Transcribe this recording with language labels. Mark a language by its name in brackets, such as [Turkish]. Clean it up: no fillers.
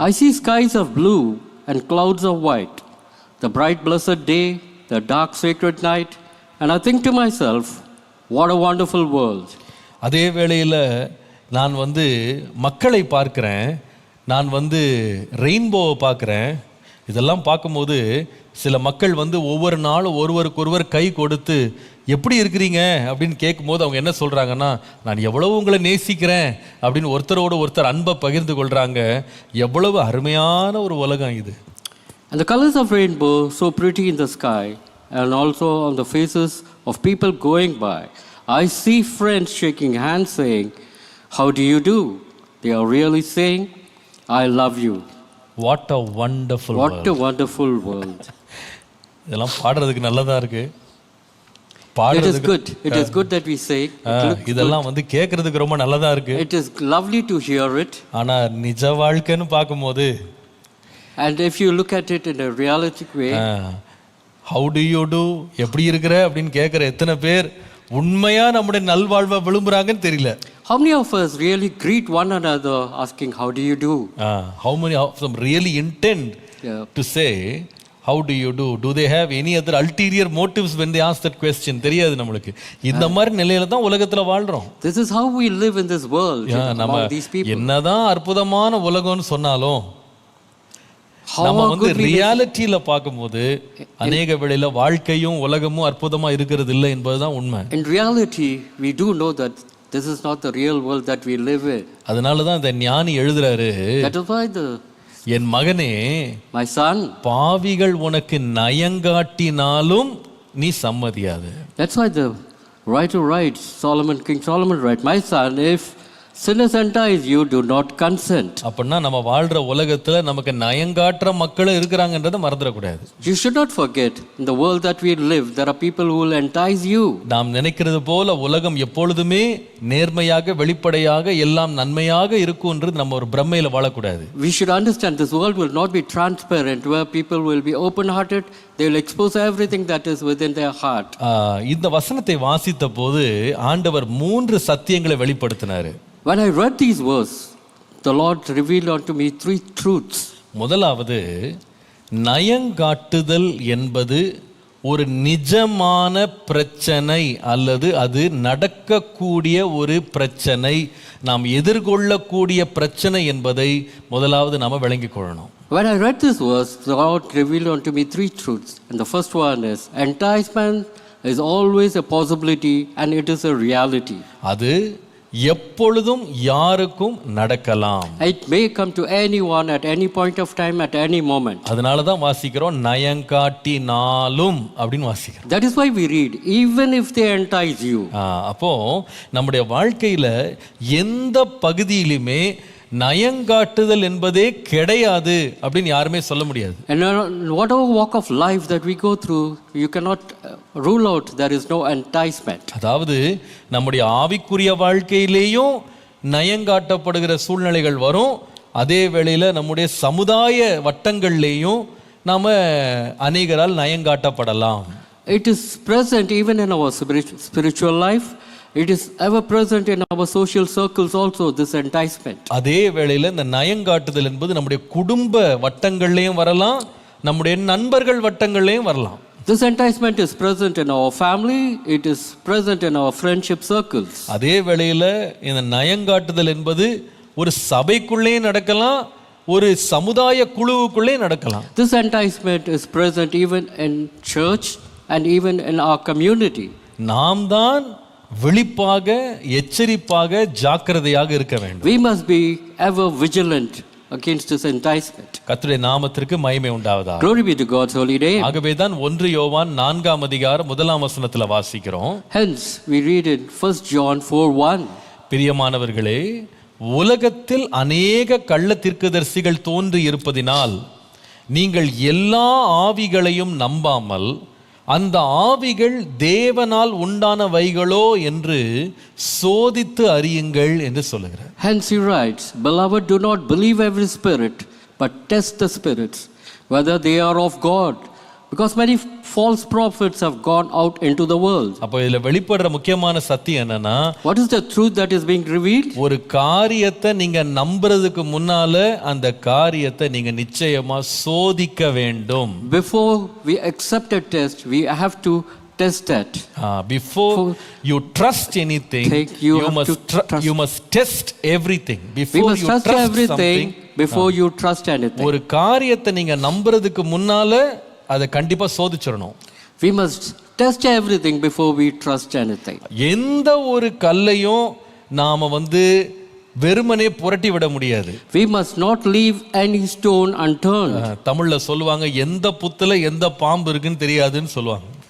[English] I see skies of blue and clouds of white, the bright blessed day, the dark sacred night, and I think to myself, what a wonderful world. [Tamil] அதே வேளையில் நான் வந்து மக்களை பார்க்கிறேன், நான் வந்து ரெயின்போவை பார்க்குறேன். இதெல்லாம் பார்க்கும்போது சில மக்கள் வந்து ஒவ்வொரு நாளும் ஒருவருக்கொருவர் கை கொடுத்து எப்படி இருக்கிறீங்க அப்படின்னு கேட்கும்போது அவங்க என்ன சொல்கிறாங்கன்னா, நான் எவ்வளவு உங்களை நேசிக்கிறேன் அப்படின்னு ஒருத்தரோடு ஒருத்தர் அன்பை பகிர்ந்து கொள்கிறாங்க. எவ்வளவு அருமையான ஒரு உலகம் இது. [English] And the colors of rainbow so pretty in the sky and also on the faces of people going by. I see friends shaking hands saying, how do you do? They are really saying, I love you. What a wonderful world. What a wonderful world. [Tamil] இதெல்லாம் பாடுறதுக்கு நல்லதா இருக்கு. [English] It is good. It is good that we say. [Tamil] இதெல்லாம் வந்து கேட்கறதுக்கு ரொம்ப நல்லதா இருக்கு. [English] It is lovely to hear it. [Tamil] ஆனா நிஜ வாழ்க்கைன்னு பார்க்கும்போது, [English] and if you look at it in a realistic way, how do you do, [Tamil] எப்படி இருக்கிற அப்படின்னு கேட்குற எத்தனை பேர் உண்மையா நம்முடைய நல்வாழ்வை விரும்புறாங்கன்னு தெரியல. [English] How many of us really greet one another asking how do you do? How many of them really intend to say how do you do? Do they have any other ulterior motives when they ask that question? [Tamil] தெரியாது நம்மளுக்கு. இந்த மாதிரி நிலையில தான் உலகத்துல வாழ்றோம். [English] This is how we live in this world. [Tamil] நம்ம என்னதான் அற்புதமான உலகம்னு சொன்னாலும் நம்ம வந்து ரியாலிட்டியில பார்க்கும்போது அநேக வேளையில வாழ்க்கையும் உலகமும் அற்புதமா இருக்கிறது இல்லை என்பதுதான் உண்மை. [English] In reality we do know that this is not the real world that we live in. [Tamil] அதனால தான் இந்த ஞானி எழுதுறாரு, [English] that is why [Tamil] என் மகனே, [English] my son, [Tamil] பாவிகள் உனக்கு நயங்காட்டினாலும் நீ சம்மதியாது. [English] That's why the writer writes, King Solomon writes, my son, if sinners entice you, do not consent. [Tamil] அப்படின்னா நம்ம வாழ்ற உலகத்துல நமக்கு நயங்காட்டுற மக்கள் இருக்கிறாங்கன்றதை மறந்துடக்கூடாது. [English] You should not forget, in the world that we live, there are people who will entice you. [Tamil] நாம் நினைக்கிறது போல உலகம் எப்பொழுதுமே நேர்மையாக வெளிப்படையாக எல்லாம் நன்மையாக இருக்கும்ன்றது நம்ம ஒரு பிரமையில வாழக்கூடாது. [English] We should understand this world will not be transparent, where people will be open-hearted. They will expose everything that is within their heart. [Tamil] இந்த வசனத்தை வாசித்த போது ஆண்டவர் 3 சத்தியங்களை வெளிப்படுத்தினாரு. [English] When I read these verses, the Lord revealed unto me 3 truths. [Tamil] முதலாவது, நயங்காட்டுதல் என்பது ஒரு நிஜமான பிரச்சனை அல்லது அது நடக்கக்கூடிய ஒரு பிரச்சனை, நாம் எதிர்கொள்ளக்கூடிய பிரச்சனை என்பதை முதலாவது நாம் விளங்கிக் கொள்ளணும். [English] When I read this verse, the Lord revealed unto me three truths. And the first one is, enticement is always a possibility and it is a reality. [Tamil] அது எப்பொழுதும் யாருக்கும் நடக்கலாம். [English] It may come to anyone at any point of time, at any moment. [Tamil] அதனால தான் வாசிக்கிறோம் நயங்காட்டினாலும் அப்படின்னு வாசிக்கிறோம். [English] That is why we read, even if they entice you. [Tamil] அப்போ நம்முடைய வாழ்க்கையில எந்த பகுதியிலுமே நயங்காட்டுதல் என்பதே கிடையாது அப்படின்னு யாருமே சொல்ல முடியாது. [English] And whatever walk of life that we go through, you cannot rule out there is no enticement. [Tamil] அதாவது நம்முடைய ஆவிக்குரிய வாழ்க்கையிலேயும் நயங்காட்டப்படுகிற சூழ்நிலைகள் வரும். அதே வேளையில் நம்முடைய சமுதாய வட்டங்கள்லேயும் நாம அநேகரால் நயங்காட்டப்படலாம். [English] It is present even in our spiritual life. It is ever present in our social circles also, this enticement. [Tamil] அதே வேளையில் இந்த நயங்காட்டுதல் என்பது நம்முடைய குடும்ப வட்டங்கள்லேயும் வரலாம், நம்முடைய நண்பர்கள் வட்டங்கள்லேயும் வரலாம். [English] This enticement is present in our family, it is present in our friendship circles. [Tamil] அதே வேளையில் இந்த நயங்காட்டுதல் என்பது ஒரு சபைக்குள்ளேயும் நடக்கலாம், ஒரு சமுதாய குழுவுக்குள்ளே நடக்கலாம். [English] This enticement is present even in church and even in our community. [Tamil] நாம் தான் விழிப்பாக, எச்சரிப்பாக, ஜாக்கிரதையாக இருக்க வேண்டும். [English] We must be ever vigilant against this enticement. [Tamil] கர்த்தருடைய நாமத்திற்கு மகிமை உண்டாவதாக. [English] Glory be to God's holy name. [Tamil] ஆகவே தான் 1 யோவான் 4ஆம் அதிகாரம் 1ஆம் வசனத்துல வாசிக்கிறோம். [English] Hence we read in 1 John 4:1. [Tamil] பிரியமானவர்களே, உலகத்தில் அநேக கள்ள தீர்க்கதரிசிகள் தோன்றி இருப்பதினால் நீங்கள் எல்லா ஆவிகளையும் நம்பாமல் அந்த ஆவிகள் தேவனால் உண்டானவைகளோ என்று சோதித்து அறியுங்கள் என்று சொல்லுகிறார். [English] Hence he writes, beloved, do not believe every spirit, but test the spirits, whether they are of God, because many false prophets have gone out into the world. [Tamil] அப்போ இதுல வெளிப்படுற முக்கியமான சத்தியம் என்னன்னா, [English] what is the truth that is being revealed? [Tamil] ஒரு காரியத்தை நீங்க நம்புறதுக்கு முன்னால அந்த காரியத்தை நீங்க நிச்சயமா சோதிக்க வேண்டும். [English] Before we accept a test, we have to test that. Before you trust anything, you must test everything. Before we must you trust everything before you trust anything. [Tamil] ஒரு காரியத்தை நீங்க நம்புறதுக்கு முன்னால அதை கண்டிப்பா சோதிச்சிடணும். [English] We must test everything before we trust anything. [Tamil] எந்த ஒரு கல்லையும் நாம வெறுமனே புரட்டி விட முடியாது. [English] We must not leave any stone unturned. [Tamil] தமிழ்ல சொல்லுவாங்க, எந்த புத்துல எந்த பாம்பு இருக்குன்னு தெரியாதுன்னு சொல்லுவாங்க.